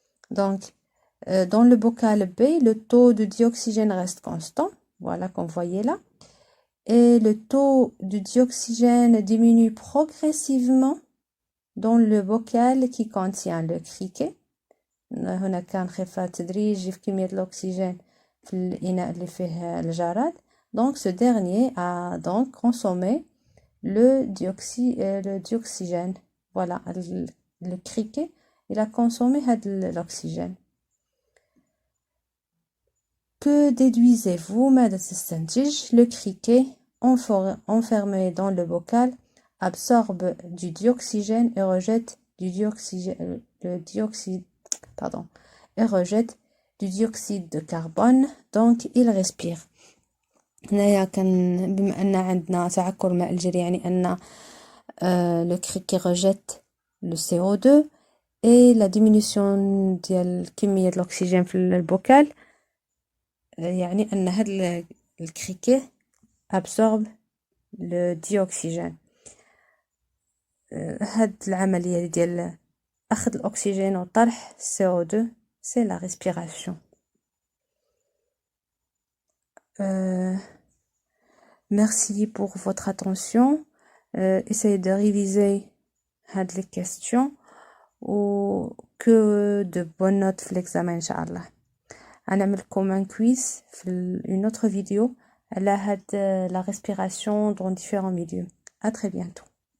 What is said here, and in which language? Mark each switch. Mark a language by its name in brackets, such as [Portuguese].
[French] Donc, dans le bocal B, le taux de dioxygène reste constant, voilà qu'on voyait là. Et le taux de dioxygène diminue progressivement dans le bocal qui contient le criquet. [Arabic] هناك انخفاض تدريجي في كمية الأكسجين في الإناء اللي فيه الجراد. [French] Donc ce dernier a donc consommé le dioxygène. Voilà, le criquet, il a consommé l'oxygène. Que déduisez-vous, [Arabic] ماذا تستنتج? [French] Le criquet enfermé dans le bocal absorbe du dioxygène et rejette du dioxyde de carbone, donc il respire. [Arabic] هنايا كان بما ان عندنا تعكر ماء الجري يعني ان [French] le criquet rejette le CO2 et la diminution [Arabic] ديال كمية الأكسجين في البوكال يعني أن هذا الكريكي [French] absorbe le dioxygène. [Arabic] هاد العملية ديال أخذ الأكسجين وطرح CO2 [French] c'est la respiration. Merci pour votre attention. Essayez de réviser les questions ou que de bonnes notes في l'examen إن شاء الله. هنعملكم un quiz في une autre vidéo على la respiration dans différents milieux. À très bientôt.